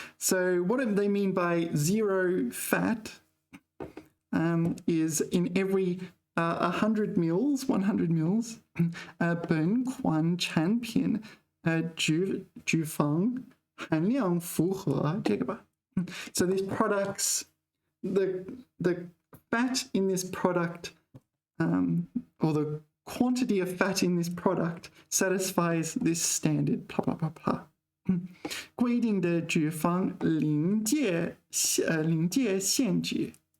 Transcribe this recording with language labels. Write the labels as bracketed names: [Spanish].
[English] So what do they mean by zero fat? Is in every 100 mils, [Chinese] 100 mils, 本款产品脂肪含量符合这个吧。 [English] So these products, the fat in this product, or the quantity of fat in this product satisfies this standard, blah, blah, blah, blah. [Chinese] 规定的脂肪临界限值.